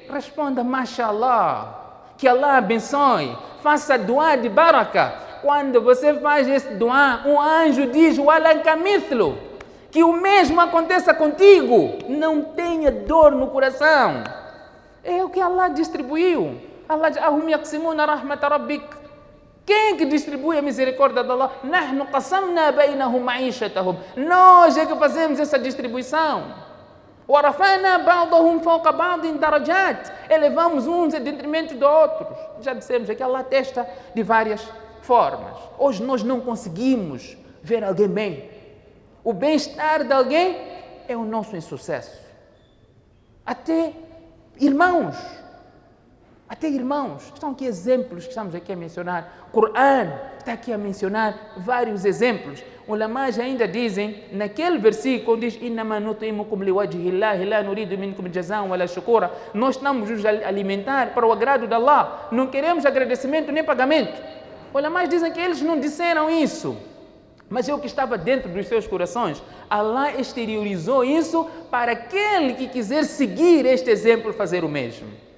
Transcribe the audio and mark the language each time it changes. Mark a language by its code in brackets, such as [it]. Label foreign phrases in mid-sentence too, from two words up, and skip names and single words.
[pt] Responda, mashallah, que Allah abençoe, faça dua de baraka. Quando você faz esse dua, um anjo diz, walankamithlu, que o mesmo aconteça contigo. Não tenha dor no coração. É o que Allah distribuiu. Allah diz, [ar] أهم يقسمون رحمة ربك. [pt] Quem que distribui a misericórdia de Allah? [ar] نحن قسمنا بينهم معيشتهم. [pt] Nós é que fazemos essa distribuição. [ar] وَرَفَعْنَا بَعْضَهُمْ فَوْقَ بَعْضٍ دَرَجَاتٍ. [pt] Elevamos uns em detrimento de outros. Já dissemos que Allah testa de várias formas. Hoje nós não conseguimos ver alguém bem. O bem-estar de alguém é o nosso insucesso. Até irmãos. Estão aqui exemplos que estamos aqui a mencionar. O Corão está aqui a mencionar vários exemplos. Os ulamás ainda dizem, naquele versículo, diz, [ar] إِنَّمَا نُطْعِمُكُمْ لِوَجْهِ اللَّهِ لَا نُرِيدُ مِنْكُمْ جَزَاءً وَلَا شُكُورًا. [pt] Nós estamos nos alimentar para o agrado de Allah. Não queremos agradecimento nem pagamento. Os ulamás dizem que eles não disseram isso, mas é o que estava dentro dos seus corações. Allah exteriorizou isso para aquele que quiser seguir este exemplo, fazer o mesmo.